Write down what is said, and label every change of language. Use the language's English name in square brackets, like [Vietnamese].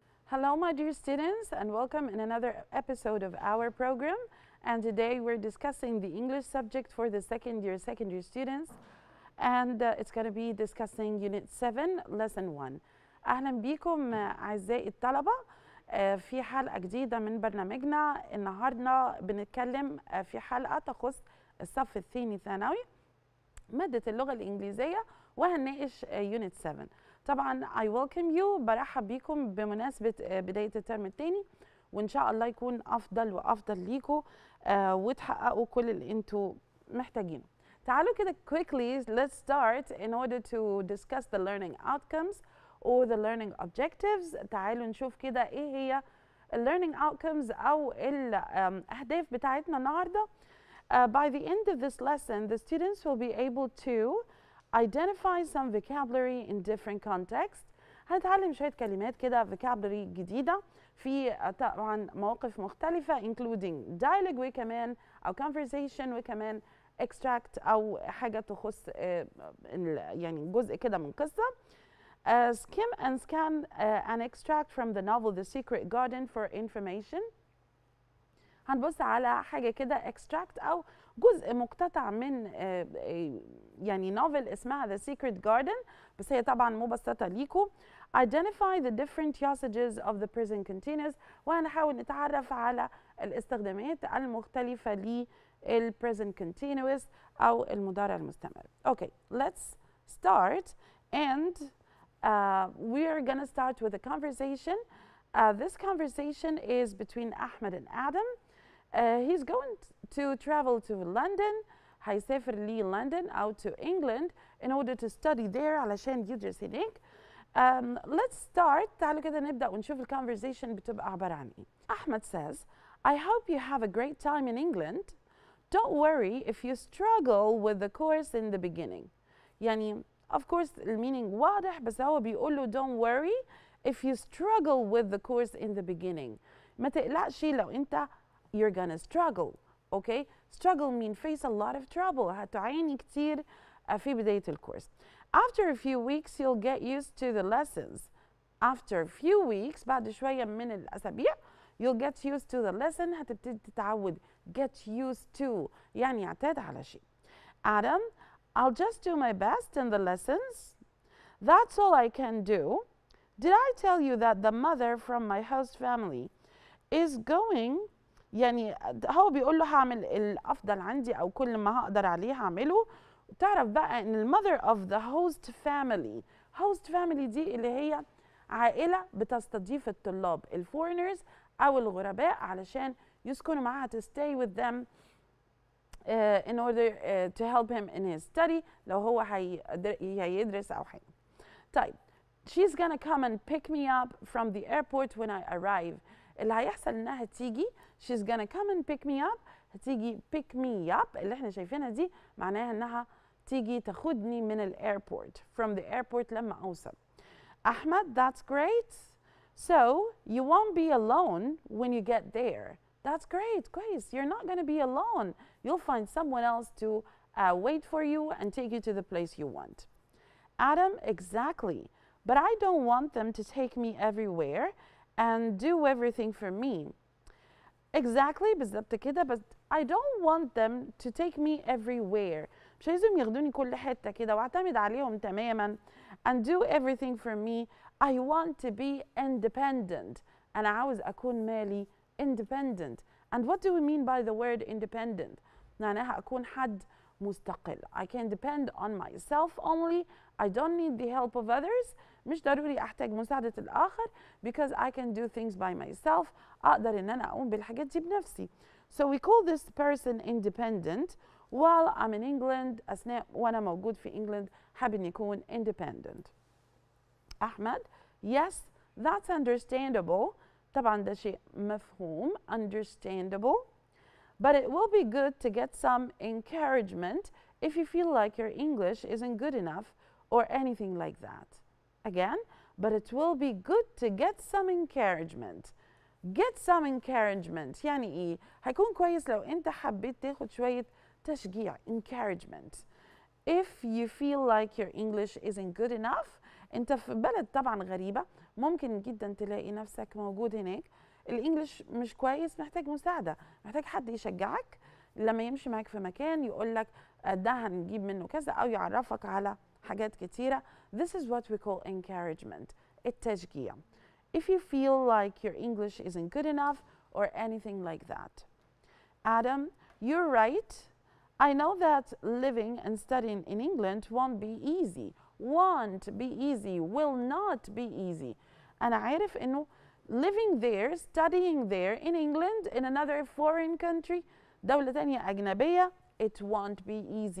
[English] Hello, my dear students, and welcome in another episode of our program. And today we're discussing the English subject for the second year secondary students. And it's going to be discussing Unit 7, Lesson 1. [Arabic] أهلا بكم أعزائي الطلبة في حلقة جديدة من برنامجنا. النهاردة بنتكلم في حلقة تخص الصف الثاني ثانوي مادة اللغة الإنجليزية، وهنناقش Unit 7. طبعا [English] I welcome you، [Arabic] برحب بيكم بمناسبة بداية الترم الثاني، وإن شاء الله يكون أفضل وأفضل ليكم وتحققوا كل اللي أنتوا محتاجينه. تعالوا كده [English] quickly let's start in order to discuss the learning outcomes or the learning objectives. [Arabic] تعالوا نشوف كده إيه هي ال learning outcomes أو الأهداف بتاعتنا النهاردة. [English] By the end of this lesson, the students will be able to identify some vocabulary in different contexts. [Arabic] هنتعلم شوية كلمات كده vocabulary جديدة في طبعا مواقف مختلفة including dialogue وكمان أو conversation وكمان extract أو حاجة تخص يعني جزء كده من قصة. [English] Skim and scan and extract from the novel The Secret Garden for information. [Arabic] هنبص على حاجة كده extract أو جزء مقتطع من يعني نوفل اسمها The Secret Garden، بس هي طبعا مبسطة ليكم. [English] Identify the different usages of the present continuous، [Arabic] وهنحاول نتعرف على الاستخدامات المختلفة لل present continuous أو المضارع المستمر. [English] Okay, let's start and we are gonna start with a conversation. This conversation is between Ahmed and Adam. He's going to travel to London. [Arabic] هيسافر للندن أو [English] to England in order to study there [Arabic] علشان يدرس هناك. [English] Let's start. [Arabic] تعالوا كده نبدأ ونشوف ال conversation بتبقى عبارة عن إيه. [English] أحمد says, I hope you have a great time in England. Don't worry if you struggle with the course in the beginning. يعني of course the meaning واضح، [Arabic] بس هو بيقول له [English] don't worry if you struggle with the course in the beginning. [Arabic] ما تقلقش لو أنت [English] you're gonna struggle. Okay, struggle mean face a lot of trouble. [Arabic] هتعاني كتير في بداية الكورس. [English] After a few weeks you'll get used to the lessons. After a few weeks [Arabic] بعد شوية من الأسابيع [English] you'll get used to the lesson. [Arabic] هتبتدي تتعود. [English] Get used to [Arabic] يعني اعتاد على شيء. [English] Adam, I'll just do my best in the lessons. That's all I can do. Did I tell you that the mother from my host family is going؟ [Arabic] يعني هو بيقول له هعمل الافضل عندي او كل ما هقدر عليه هعمله. تعرف بقى ان المother of the host family، host family دي اللي هي عائله بتستضيف الطلاب الفورنرز او الغرباء علشان يسكنوا معاها [English] to stay with them in order to help him in his study [Arabic] لو هو هيدرس او حاجه. [English] طيب she's gonna come and pick me up from the airport when I arrive. [Arabic] اللي هيحصل انها تيجي [English] she's gonna come and pick me up. [Arabic] هتيجي pick me up اللي احنا شايفينها دي معناها انها تيجي تاخدني من الايربورت [English] from the airport [Arabic] لما اوصل. [English] احمد, that's great. So you won't be alone when you get there. That's great. كويس. You're not gonna be alone. You'll find someone else to wait for you and take you to the place you want. Adam, exactly. But I don't want them to take me everywhere and do everything for me. Exactly [Arabic] بالظبط كده، بس [English] I don't want them to take me everywhere. [Arabic] مش عايزهم ياخدوني كل حتة كده واعتمد عليهم تماما. [English] And do everything for me. I want to be independent. [Arabic] أنا عاوز أكون مالي independent. [English] And what do we mean by the word independent؟ [Arabic] معناها أكون حد مستقل. [English] I can depend on myself only. I don't need the help of others. [Arabic] مش ضروري أحتاج مساعدة الآخر because I can do things by myself. أقدر إن أنا أقوم بالحاجات دي بنفسي. [English] So we call this person independent while I'm in England. [Arabic] أثناء وأنا موجود في England حابب إن يكون independent. [English] أحمد, yes, that's understandable. [Arabic] طبعا ده شيء مفهوم. Understandable. [English] But it will be good to get some encouragement if you feel like your English isn't good enough or anything like that. Again, but it will be good to get some encouragement. Get some encouragement [Arabic] يعني إيه؟ هيكون كويس لو أنت حبيت تاخد شوية تشجيع. [English] Encouragement. If you feel like your English isn't good enough [Arabic] انت في بلد طبعا غريبة، ممكن جدا تلاقي نفسك موجود هناك الانجليش مش كويس، محتاج مساعدة، محتاج حد يشجعك لما يمشي معاك في مكان يقول لك ده هنجيب منه كذا، او يعرفك على حاجات كتيرة. [English] This is what we call encouragement، التشجيع. If you feel like your English isn't good enough or anything like that. Adam, you're right. I know that living and studying in England won't be easy. Won't be easy, will not be easy. [Arabic] أنا عارف إنه [English] living there, studying there in England, in another foreign country, [Arabic] دولة تانية أجنبية, [English] it won't be easy.